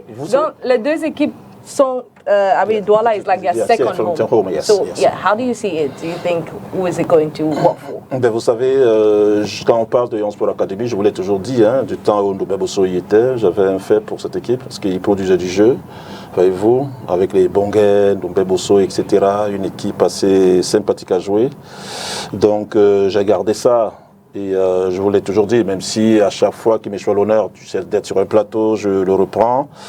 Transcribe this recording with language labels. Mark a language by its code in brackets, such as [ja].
[fr] Donc les deux équipes sont. [en] Douala is like their second home. How do you see it? Do you think who is it going to work for? [fr] Vous savez, quand on parle de Young Sport Academy, je vous l'ai toujours dit, du temps où Ndoumbe Bosso y était, j'avais un fait pour cette équipe parce qu'il produisait du jeu. Voyez-vous, avec les Bonguet, Ndoumbe Bosso, etc. Une équipe assez sympathique à jouer. Donc j'ai gardé ça. Et je vous l'ai toujours dit, même si à chaque fois qu'il m'échoue l'honneur d'être sur un plateau, je le reprends.